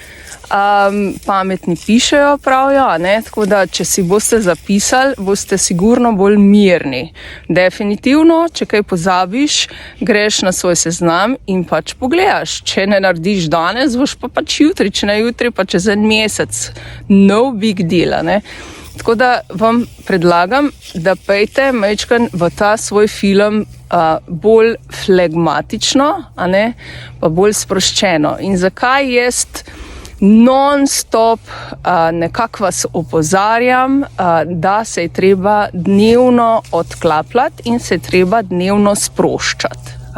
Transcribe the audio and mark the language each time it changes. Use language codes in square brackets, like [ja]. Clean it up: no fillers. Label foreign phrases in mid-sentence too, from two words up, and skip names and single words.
[sl] Pametni pišejo, pravijo, tako da če si boste zapisali, boste sigurno bolj mirni. Definitivno, če kaj pozabiš, greš na svoj seznam in pač pogledaš. Če ne narediš danes, boš pa pač jutri, če ne jutri, pa čez en mesec. [en] No big deal, [sl] Tako da vam predlagam, da pejte mečken v ta svoj film bolj flegmatično, pa bolj sproščeno. In zakaj jaz non-stop nekako vas opozarjam, da se je treba dnevno odklapljati in se je treba dnevno sproščati.